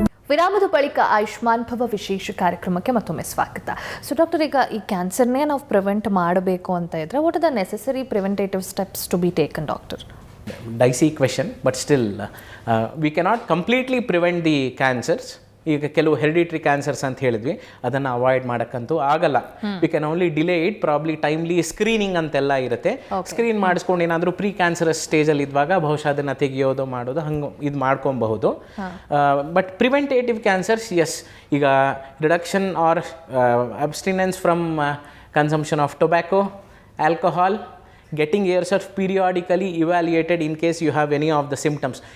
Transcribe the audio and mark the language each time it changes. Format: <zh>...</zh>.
<kn>ವಿರಾಮದ ಬಳಿಕ ಆಯುಷ್ಮಾನ್ ಭವ ವಿಶೇಷ ಕಾರ್ಯಕ್ರಮಕ್ಕೆ ಮತ್ತೊಮ್ಮೆ ಸ್ವಾಗತ.</kn> <en>so doctor,</en> <kn>ಈಗ ಈ ಕ್ಯಾನ್ಸರ್ನೇ ನಾವು ಪ್ರಿವೆಂಟ್ ಮಾಡಬೇಕು ಅಂತ ಇದ್ರೆ,</kn> <en>What are the necessary preventative steps to be taken doctor? Dicey question, but still we cannot completely prevent the cancers.</en> <kn>ಈಗ ಕೆಲವು ಹೆರಿಡಿಟ್ರಿ ಕ್ಯಾನ್ಸರ್ಸ್ ಅಂತ ಹೇಳಿದ್ವಿ, ಅದನ್ನು ಅವಾಯ್ಡ್ ಮಾಡೋಕ್ಕಂತೂ ಆಗಲ್ಲ.</kn> <en>We can only delay it.</en> <kn>Probably timely screening ಅಂತೆಲ್ಲ ಇರುತ್ತೆ. Screen ಮಾಡಿಸ್ಕೊಂಡು ಏನಾದರೂ ಪ್ರೀ ಕ್ಯಾನ್ಸರಸ್ ಸ್ಟೇಜಲ್ಲಿ ಇದ್ದಾಗ ಬಹುಶಃ ಅದನ್ನು ತೆಗೆಯೋದು ಮಾಡೋದು ಹಂಗೆ ಇದು ಮಾಡ್ಕೊಬಹುದು.</kn> <en>But preventative cancers, yes, ಈಗ reduction or abstinence from consumption of tobacco, alcohol, getting yourself periodically evaluated in case you have any of the symptoms.</en>